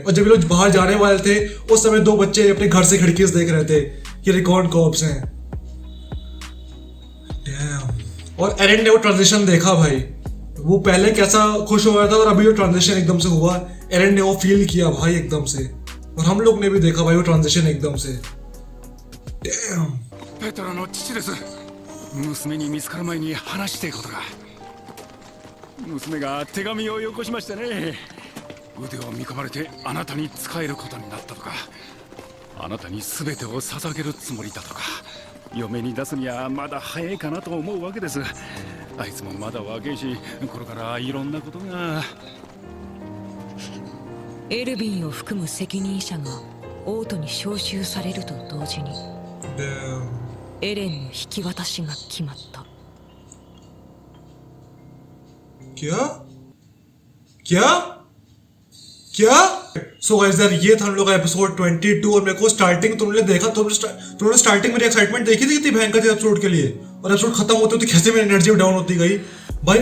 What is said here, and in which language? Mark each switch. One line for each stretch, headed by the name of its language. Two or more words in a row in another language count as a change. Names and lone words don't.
Hindi: और जब ये लोग बाहर जाने वाले थे उस समय दो बच्चे अपने घर से खिड़की से देख रहे थे कि
English: recon corps
Hindi: हैं। Damn. और एरन ने वो ट्रांजिशन देखा भाई, वो पहले कैसा खुश हो रहा था और अभी वो ट्रांजिशन एकदम से हुआ, एरन ने वो फील किया भाई एकदम से। और हम लोग ने भी देखा भाई वो ट्रांजिशन एकदम से। Damn.
Japanese: ペトラの父です。娘に見つかる前に話していことが。娘が手紙をよこしましてね。腕を見込まれてあなたに仕えることになったとか、あなたに全てを捧げるつもりだとか、嫁に出すにはまだ早いかなと思うわけです。あいつもまだ若いし、これからいろんなことが。エルヴィンを含む責任者が王都に招集されると同時に Damn. エレンの引き渡しが決まった。
Hindi: क्या क्या क्या
English: so guys
Hindi: यार ये था हम लोग का एपिसोड 22। और मेरे को स्टार्टिंग तुमने देखा, तुमने स्टार्टिंग मेरी एक्साइटमेंट देखी थी कितनी भयंकर थी एपिसोड के लिए, और एपिसोड खत्म होते होते कैसे मेरी
English: energy down
Hindi: होती गई भाई।